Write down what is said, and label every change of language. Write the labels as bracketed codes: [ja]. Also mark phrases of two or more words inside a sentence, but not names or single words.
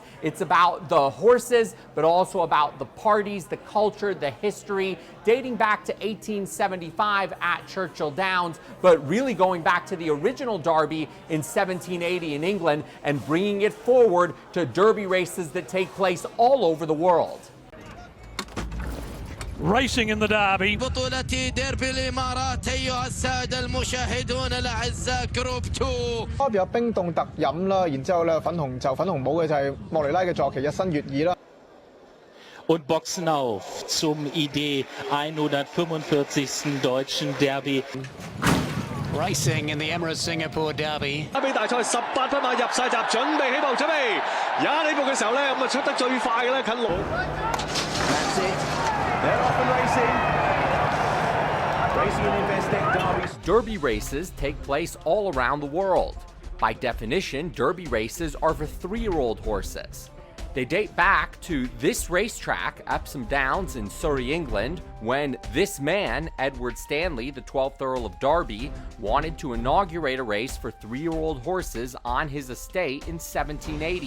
[en] It's about the horses, but also about the parties, the culture, the history, dating back to 1875 at Churchill Downs, but really going back to the original Derby in 1780 in England and bringing it forward to Derby races that take place all over the world. Racing in the Derby. [ar] بطولة ديربي الإمارات أيها السادة المشاهدون الأعزاء جروب 2 [yue] 有冰凍特飲啦，然之後咧粉紅帽嘅就係莫尼拉嘅坐騎日新月異啦。 [de] Und boxen auf zum ID 145. Deutschen Derby. [en] Racing in the Emirates Singapore Derby. [yue] 大賽18分馬入晒閘，準備起步，準備。呢步嘅時候咧，咁啊出得最快嘅咧，近路。 [en] That's it. They're off and racing. Racing and investing derbies. Derby races take place all around the world. By definition, Derby races are for 3-year-old horses. They date back to this racetrack, Epsom Downs in Surrey, England, when this man, Edward Stanley, the 12th Earl of Derby, wanted to inaugurate a race for 3-year-old horses on his estate in 1780.